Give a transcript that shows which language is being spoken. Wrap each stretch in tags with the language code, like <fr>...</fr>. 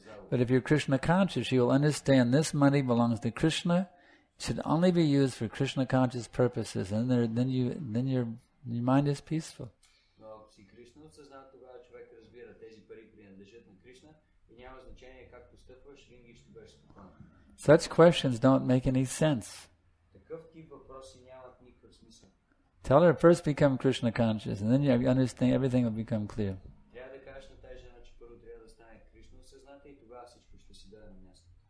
<en>But if you're Krishna conscious, you'll understand this money belongs to Krishna. It should only be used for Krishna conscious purposes, and then your mind is peaceful.</en> <bg>Но ако си Кришна осъзнат, тогава човек разбира, тези пари принадлежат на Кришна и няма значение как постъпваш, винаги ще бъдеш спокоен.</bg> <en>Such questions don't make any sense.</en> <bg>Такъв тип въпроси нямат никакъв смисъл.</bg> <en>Tell her first become Krishna conscious, and then you understand everything will become clear.</en> <bg>Трябва да кажеш на тази жена, че първо трябва да стане Кришна осъзната и тогава всичко ще си даде на място.</bg>